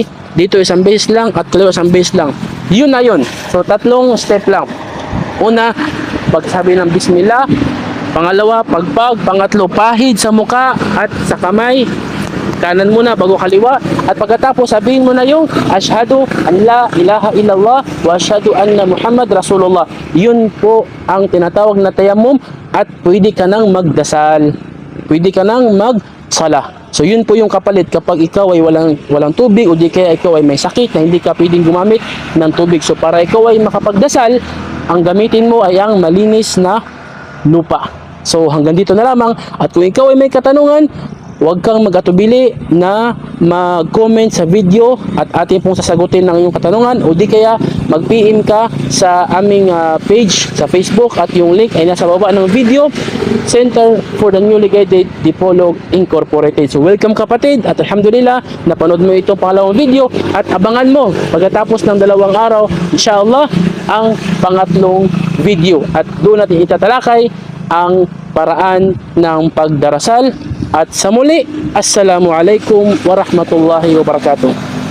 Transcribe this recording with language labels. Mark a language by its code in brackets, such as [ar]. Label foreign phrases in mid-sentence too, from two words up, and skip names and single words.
[tl] Dito 1 beses lang at kaliwa 1 beses lang. Yun na yun. So 3 step lang. Una, pagsabi ng Bismillah. Pangalawa, pagpag. Pangatlo, pahid sa mukha at sa kamay. Kanan muna bago kaliwa. At pagkatapos sabihin mo na yung [ar] أشهد أن لا إله إلا الله وأشهد أن محمدا رسول الله. [tl] Yun po ang tinatawag na tayammum, at pwede ka nang magdasal. Pwede ka nang magsala. So yun po yung kapalit kapag ikaw ay walang tubig o di kaya ikaw ay may sakit na hindi ka pwedeng gumamit ng tubig. So para ikaw ay makapagdasal, ang gamitin mo ay ang malinis na lupa. So hanggang dito na lamang, at kung ikaw ay may katanungan, huwag kang mag-atubili na mag-comment sa video at atin pong sasagutin ng iyong katanungan, o di kaya mag-PM ka sa aming page sa Facebook, at yung link ay nasa baba ng video, Center for the Newly Guided Dipolog Incorporated. So welcome kapatid, at alhamdulillah napanood mo itong pangalawang video, at abangan mo pagkatapos ng 2 araw inshallah ang pangatlong video, at doon natin itatalakay ang paraan ng pagdarasal. At sa muli, [ar] السلام عليكم ورحمة الله وبركاته.